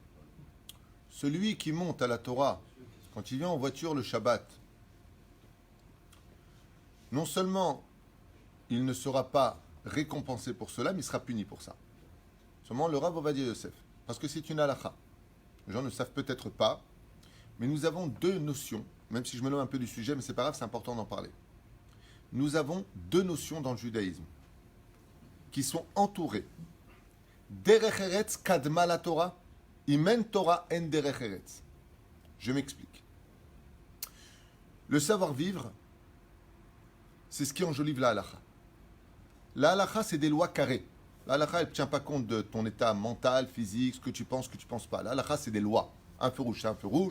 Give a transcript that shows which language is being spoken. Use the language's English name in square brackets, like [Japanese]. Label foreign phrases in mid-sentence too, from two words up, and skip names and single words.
[French] Celui qui monte à la Torah, quand il vient en voiture le Shabbat, non seulement il ne sera pas récompensé pour cela, mais il sera puni pour ça. Seulement le Rav Ovadia Yosef. Parce que c'est une halakha. Les gens ne savent peut-être pas, mais nous avons deux notions, même si je me loin un peu du sujet, mais c'est pas grave, c'est important d'en parler. Nous avons deux notions dans le judaïsme qui sont entourées. [Hebrew] דרך ארץ קדמה לתורה, אם אין תורה אין דרך ארץ. [French] Je m'explique. Le savoir-vivre, c'est ce qui enjolive la halakha. La halakha, c'est des lois carrées. La halakha, elle ne tient pas compte de ton état mental, physique, ce que tu penses pas. La halakha, c'est des lois. Un feu rouge, c'est un feu rouge.